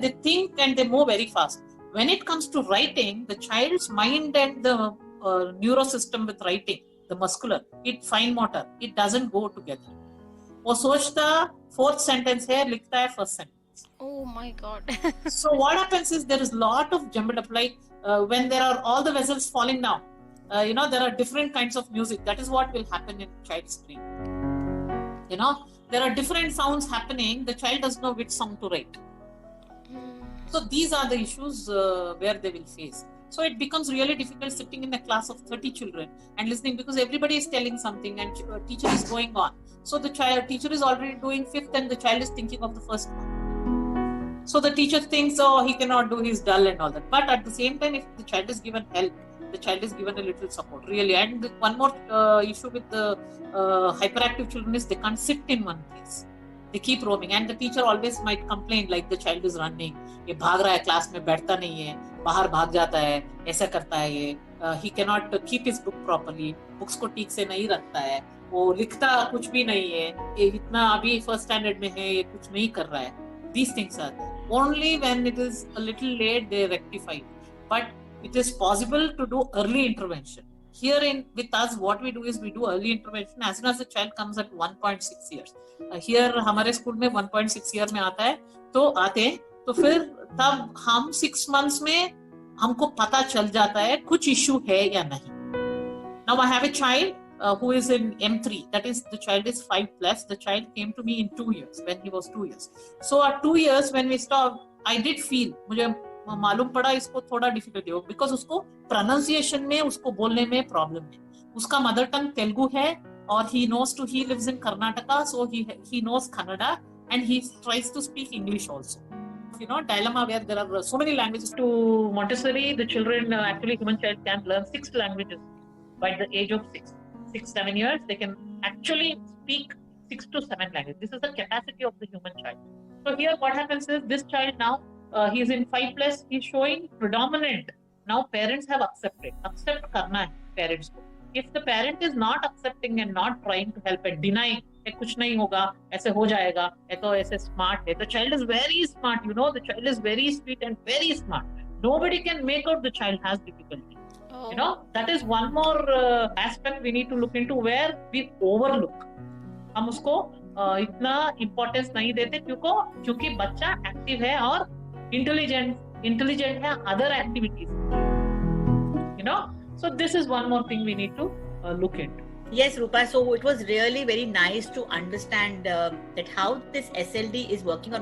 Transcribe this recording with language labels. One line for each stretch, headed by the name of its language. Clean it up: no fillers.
English: They think and they move very fast. When it comes to writing, the child's mind and the neurosystem with writing, the muscular, fine motor, it doesn't go together.
Hindi: वो सोचता fourth sentence है, लिखता है first sentence.
English: Oh my God. So what happens is there is lot of jumbled up, like when there are all the vessels falling down, there are different kinds of music. That is what will happen in child's brain. There are different sounds happening. The child doesn't know which song to write. So these are the issues where they will face. So it becomes really difficult sitting in a class of 30 children and listening, because everybody is telling something and teacher is going on. So the teacher is already doing fifth and the child is thinking of the first one. So the teacher thinks, oh, he cannot do, he's dull and all that. But at the same time, if the child is given help, the child is given a little support, really. And one more issue with the hyperactive children is they can't sit in one place. They keep roaming, and the teacher always might complain, like the child is running,
Hindi: ये भाग रहा है, class में बैठता नहीं है, बाहर भाग जाता है, ऐसा करता है ये,
English: he cannot keep his book properly,
Hindi: books को ठीक से नहीं रखता है, वो लिखता कुछ भी नहीं है, ये इतना अभी first standard में है, ये कुछ नहीं कर रहा है.
English: These things are there. Only when it is a little late they rectify. But it is possible to do early intervention. Here with us, what we do is we do early intervention as soon as the child comes at 1.6 years.
Hindi: Here हमारे school में 1.6 year में आता है, तो फिर तब हम 6 months में हमको पता चल जाता है कुछ issue है या नहीं.
English: Now I have a child who is in M3, that is the child is 5+. The child came to me in 2 years, when he was 2 years. So at 2 years when we stopped, I did feel,
Hindi: मुझे मालूम पड़ा इसको थोड़ा difficulty हो, because उसको pronunciation में, उसको बोलने में प्रॉब्लम है. उसका मदर टंग तेलुगु है,
English: और he lives in Karnataka, so he knows Kannada, and he tries to speak English also. Dilemma where there are so many languages. To Montessori, the children, actually human child can learn 6 languages by the age of 6-7 years. They can actually speak 6 to 7 languages. This is the capacity of the human child. So here what happens is, this child now, he is in 5+, he's showing predominant. Now parents have accept
Hindi: karna hai parents ko.
English: If the parent is not accepting and not trying to help and denying,
Hindi: kuch nahi hoga, aise ho jayega, to aise smart hai.
English: The child is very smart, the child is very sweet and very smart. Nobody can make out the child has difficulty. That is one more aspect we need to look into, where we overlook.
Hindi: हम उसको इतना importance नहीं देते, क्योंकि बच्चा active है और intelligent है
English: other activities. So this is one more thing we need to look into. Yes, Rupa. So it was really very nice to understand that how this SLD is working.